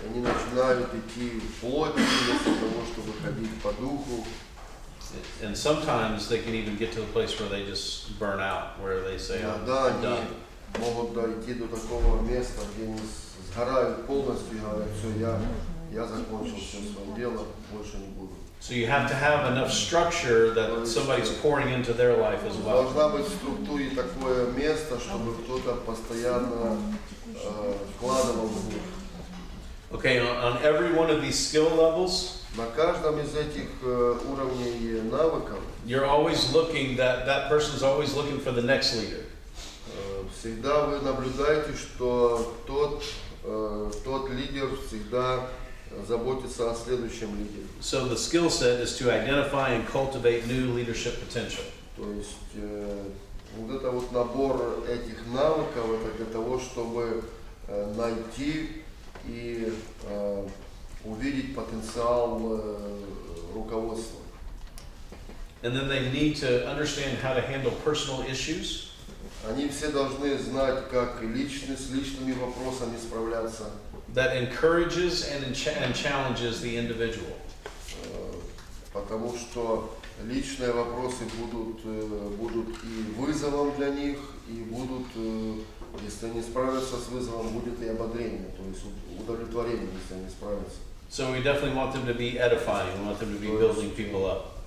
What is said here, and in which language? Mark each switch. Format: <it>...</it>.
<ru>Они начинают идти в плоть вместо того, чтобы ходить по духу.</ru> <en>And sometimes they can even get to a place where they just burn out, where they say,</en> <ru>Иногда</ru> <en>"I'm done."</en> <ru>они могут дойти до такого места, где они сгорают полностью и говорят: все, я закончил все свое дело, больше не буду.</ru> <en>So you have to have enough structure that somebody's pouring into their life as well.</en> <ru>Должна быть в структуре такое место, чтобы кто-то постоянно вкладывал в них.</ru> <en>Okay, on every one of these skill levels,</en> <ru>На каждом из этих уровней навыков</ru> <en>you're always looking, that person's always looking for the next leader.</en> <ru>всегда вы наблюдаете, что тот лидер всегда заботится о следующем лидере.</ru> <en>So the skill set is to identify and cultivate new leadership potential.</en> <ru>То есть вот это вот набор этих навыков, это для того, чтобы найти и увидеть потенциал руководства.</ru> <en>And then they need to understand how to handle personal issues.</en> <ru>Они все должны знать, как с личными вопросами справляться.</ru> <en>That encourages and challenges the individual.</en> <ru>Потому что личные вопросы будут и вызовом для них, и будут, если они справятся с вызовом, будет и ободрение, то есть удовлетворение, если они справятся.</ru> <en>So we definitely want them to be edifying. We want them to be building people up.</en>